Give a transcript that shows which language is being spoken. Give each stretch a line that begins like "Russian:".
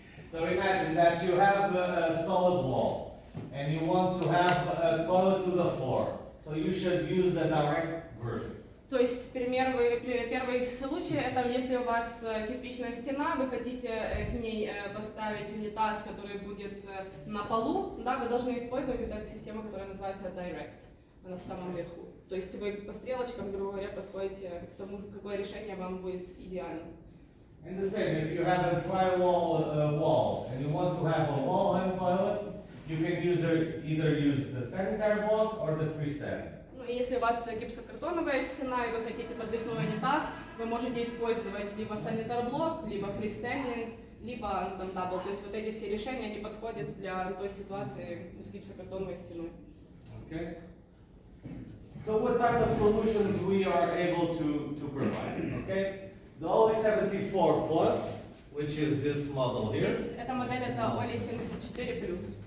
English: So imagine that you have a solid wall and you want to have a toilet to the floor. So you should use the direct version.
Russian: То есть первый случай, это если у вас кирпичная стена, вы хотите к ней поставить унитаз, который будет на полу, да, вы должны использовать вот эту систему, которая называется Direct, она в самом верху. То есть вы по стрелочкам, грубо говоря, подходите к тому, какое решение вам будет идеально.
English: And the same, if you have a drywall wall and you want to have a wall-hung toilet, you can either use the sanitary block or the freestanding.
Russian: Ну и если у вас гипсокартоновая стена и вы хотите подвесной унитаз, вы можете использовать либо санитар-блок, либо фристендинг, либо там дабл. То есть вот эти все решения, они подходят для той ситуации с гипсокартоновой стеной.
English: Okay. So what type of solutions we are able to provide? Okay. The OLI 74 Plus, which is this model here.
Russian: Здесь эта модель это OLI 74+.